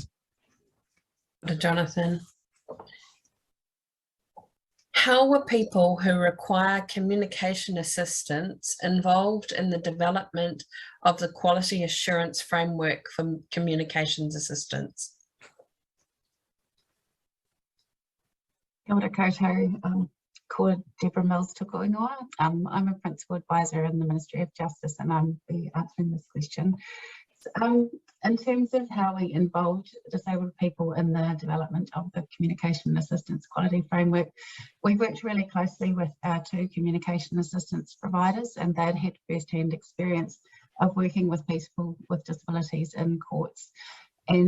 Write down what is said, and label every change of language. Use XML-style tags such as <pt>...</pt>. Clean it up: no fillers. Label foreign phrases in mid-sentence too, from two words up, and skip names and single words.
<en>Jonathan. How were people who require communication assistance involved in the development of the quality assurance framework for communications assistance?</en> <mi>Kia ora koutou, ko Deborah Mills toko ingoa.</mi> <en>I'm a principal advisor in the Ministry of Justice, and I'll be answering this question. In terms of how we involved disabled people in the development of the communication assistance quality framework, we worked really closely with our 2 communication assistance providers, and they'd had first-hand experience of working with people with disabilities in courts.</en>